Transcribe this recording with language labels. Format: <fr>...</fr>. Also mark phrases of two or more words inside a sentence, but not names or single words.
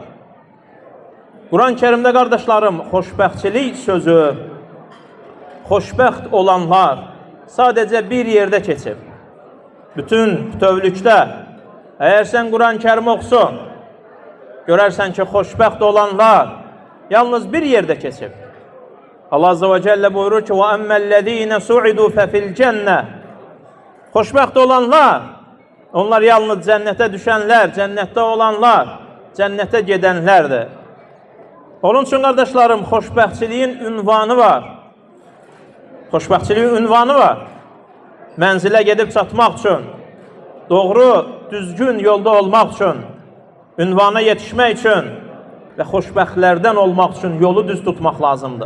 <az>Quran-ı Kerimdə qardaşlarım, xoşbəxtçilik sözü, xoşbəxt olanlar sadəcə bir yerdə keçib. Bütün bütövlükdə, əgər sən Quran-ı Kerimi oxusun, görərsən ki, xoşbəxt olanlar yalnız bir yerdə keçib. Allah</az> <ar>عز وجل</ar> <az>buyurur ki,</az> <ar>وَأَمَّا الَّذ۪ينَ سُعِدُوا فَفِي الْجَنَّةِ</ar> <az>Xoşbəxt olanlar, onlar yalnız cənnətə düşənlər, cənnətdə olanlar, cənnətə gedənlərdir. Onun üçün, qardaşlarım, xoşbəxtçiliyin ünvanı var. Xoşbəxtçiliyin ünvanı var. Mənzilə gedib çatmaq üçün, doğru, düzgün yolda olmaq üçün, ünvana yetişmək üçün və xoşbəxtlərdən olmaq üçün yolu düz tutmaq lazımdır.</az>